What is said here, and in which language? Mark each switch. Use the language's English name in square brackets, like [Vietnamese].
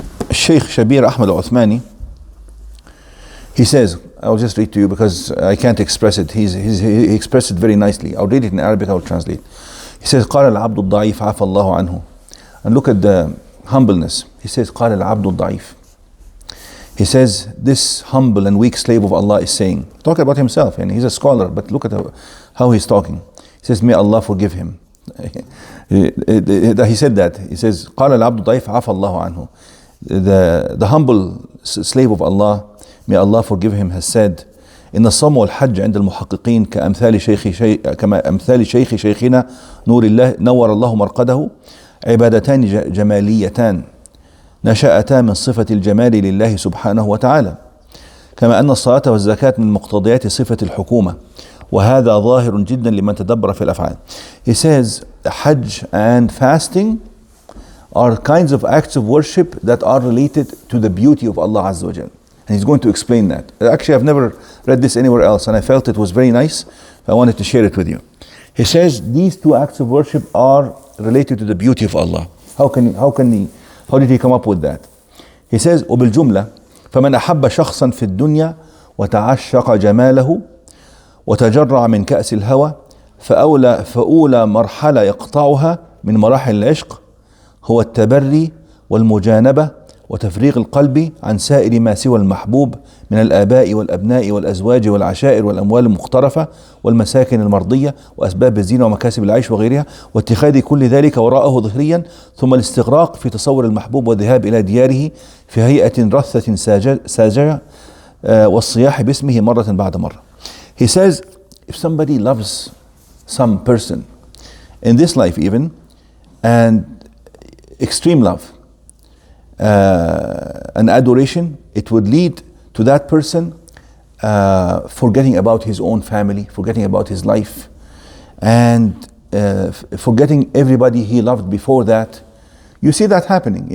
[English] Sheikh Shabir Ahmad al-Uthmani, he says, I'll just read to you because I can't express it. He expressed it very nicely. I'll read it in Arabic, I'll translate. He says, [Arabic] قال العبد الضعيف عفى الله عنه. [English] And look at the humbleness. He says, [Arabic] قال العبد الضعيف. [English] He says, this humble and weak slave of Allah is saying, talk about himself, and he's a scholar, but look at how he's talking. He says, may Allah forgive him. He said that. He says, [Arabic] قال العبد الضعيف عفى الله عنه. [English] The humble slave of Allah, may Allah forgive him, has said, [Arabic] إن الصوم والحج عند المحققين كأمثال شيخ شيخنا نور الله نور الله مرقده عبادتان جماليتان نشأتا من صفة الجمال لله سبحانه وتعالى، كما أن الصلاة والزكاة من مقتضيات صفة الحكومة، وهذا ظاهر جدا لمن تدبر في الأفعال. [English] He says Hajj and fasting are kinds of acts of worship that are related to the beauty of Allah Azza wa Jal. And he's going to explain that. Actually, I've never read this anywhere else, and I felt it was very nice. I wanted to share it with you. He says these two acts of worship are related to the beauty of Allah. How did he come up with that? He says [Arabic] وبالجملة فمن أحب شخصا في الدنيا وتعشق جماله وتجرع من كأس الهوى فأولى مرحلة يقطعها من مراحل العشق هو التبري والمجانبة وتفريغ القلب عن سائر ما سوى المحبوب من الآباء والأبناء والأزواج والعشائر والأموال المقترفة والمساكن المرضية وأسباب الزينة ومكاسب العيش وغيرها، واتخاذ كل ذلك وراءه ظهريا، ثم الاستغراق في تصور المحبوب والذهاب إلى دياره في هيئة رثة ساجعة والصياح باسمه مرة بعد مرة. [English] He says if somebody loves some person in this life even, and extreme love and adoration, it would lead to that person forgetting about his own family, forgetting about his life, and forgetting everybody he loved before that. You see that happening.